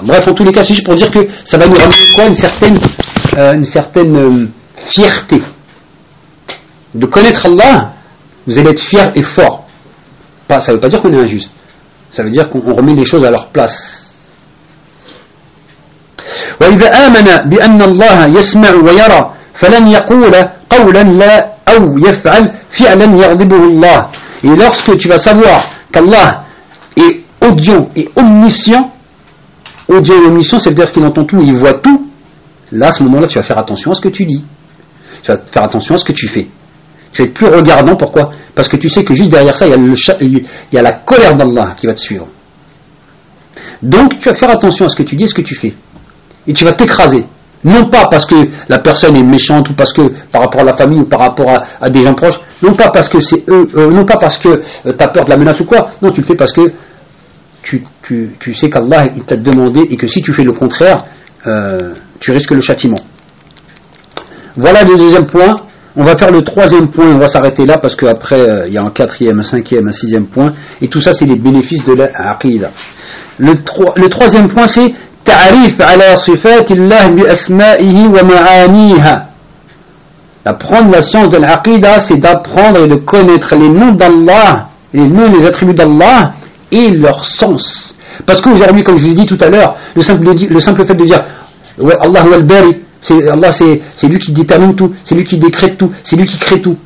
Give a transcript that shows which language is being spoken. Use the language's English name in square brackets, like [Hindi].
[French] Bref, en tous les cas, c'est juste pour dire que ça va nous ramener quoi? Une certaine fierté. De connaître Allah, vous allez être fier et fort. Pas, ça ne veut pas dire qu'on est injuste. Ça veut dire qu'on remet les choses à leur place. [Arabic] وإذا آمن بأن الله يسمع ويرى فلن يقول قولا لا أو يفعل فعلا يغضبه الله. [French] Et lorsque tu vas savoir qu'Allah est audient et omniscient, audient et omniscient, c'est-à-dire qu'il entend tout, il voit tout, là à ce moment-là tu vas faire attention à ce que tu dis. Tu vas faire attention à ce que tu fais. Tu vas être plus regardant, pourquoi? Parce que tu sais que juste derrière ça, il y a la colère d'Allah qui va te suivre. Donc tu vas faire attention à ce que tu dis et ce que tu fais. Et tu vas t'écraser. Non pas parce que la personne est méchante ou parce que par rapport à la famille ou par rapport à des gens proches. Non pas parce que c'est eux. Non pas parce que tu as peur de la menace ou quoi. Non, tu le fais parce que tu sais qu'Allah il t'a demandé et que si tu fais le contraire, tu risques le châtiment. Voilà le deuxième point. On va faire le troisième point. On va s'arrêter là parce qu'après, il y a un quatrième, un cinquième, un sixième point. Et tout ça, c'est les bénéfices de l'aqidah. Le troisième point, c'est [Arabic] تعريف على صفات الله بأسمائه ومعانيها. [French] Apprendre la science de l'aqidah, c'est d'apprendre et de connaître les noms d'Allah, les noms et les attributs d'Allah et leur sens. Parce qu'aujourd'hui, comme je vous ai dit tout à l'heure, le simple fait de dire ouais, Allah est le bari, c'est lui qui détermine tout, c'est lui qui décrète tout, c'est lui qui crée tout.